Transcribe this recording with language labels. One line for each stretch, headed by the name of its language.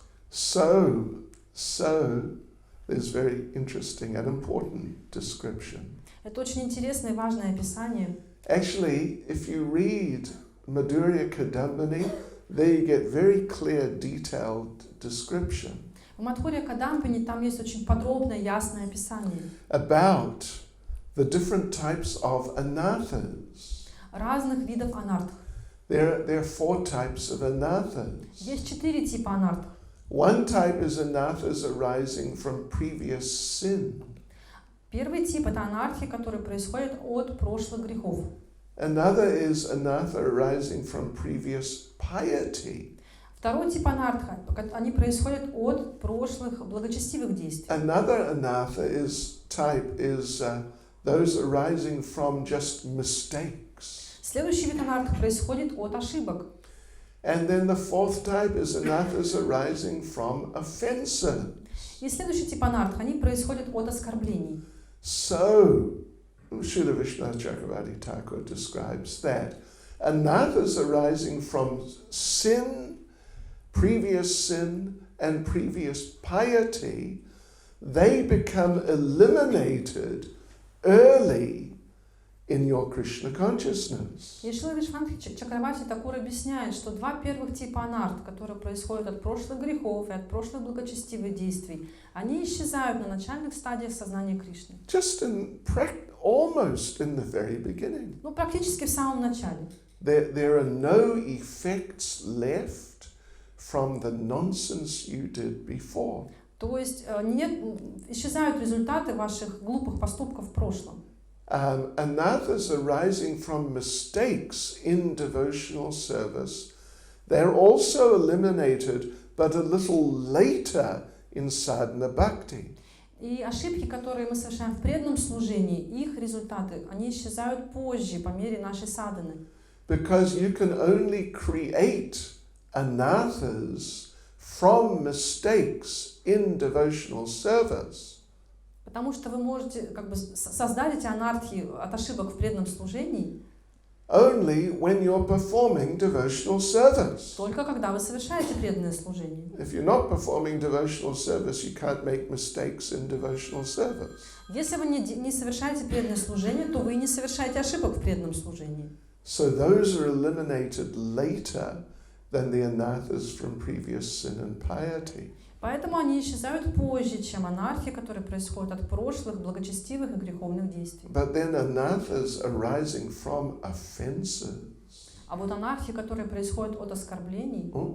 English: So there's very interesting and important description.
Russian: Это очень интересное и важное описание.
English: Actually, if you read Madhurya Kadambini, there you get very clear, detailed description
Russian: В Мадхурья Кадампини там есть очень подробное, ясное описание
English: about the different types of anathas.
Russian: разных видов анарт.
English: There are 4 types of anathas.
Russian: Есть 4 типа анарт.
English: One type is anathas arising from previous sin.
Russian: Первый тип — это анархия, которая происходит от прошлых грехов.
English: Another is anatha arising from previous piety.
Russian: Второй тип анартха, они происходят от прошлых благочестивых действий.
English: Another anatha type is those arising from just mistakes.
Russian: Следующий вид анартха происходит от ошибок.
English: And then the 4th type is anathas arising from offenses.
Russian: И следующий тип анартха, они происходят от оскорблений.
English: So, Srila Vishnu Chakravarti Thakur describes that anathas arising from sin, previous sin, and previous piety, they become eliminated early in your Krishna consciousness.
Russian: И Шрила Вишванатха Чакраварти Такур объясняет, что 2 первых типа анарт, которые происходят от прошлых грехов и от прошлых благочестивых действий, они исчезают на начальных стадиях сознания Кришны.
English: Just almost in the very beginning.
Russian: Ну, практически в самом начале.
English: There are no effects left from the nonsense you did before.
Russian: То есть исчезают результаты ваших глупых поступков в прошлом.
English: Anathas arising from mistakes in devotional service, they're also eliminated, but a little later in sadhana bhakti.
Russian: И ошибки, которые мы совершаем в преданном служении, их результаты, они исчезают позже, по мере нашей садханы.
English: Because you can only create anathas from mistakes in devotional service.
Russian: Потому что вы можете как бы создать эти анархии от ошибок в преданном служении
English: only when you're performing devotional service.
Russian: только когда вы совершаете преданное служение.
English: If you're not performing devotional service, you can't make mistakes in devotional service.
Russian: Если вы не совершаете преданное служение, то вы не совершаете ошибок в преданном служении.
English: So those are eliminated later than the anathas from previous sin and piety.
Russian: Поэтому они исчезают позже, чем анархия, которая происходит от прошлых благочестивых и греховных действий.
English: But then anathas arising from offenses.
Russian: А вот анархия, которая происходит от оскорблений,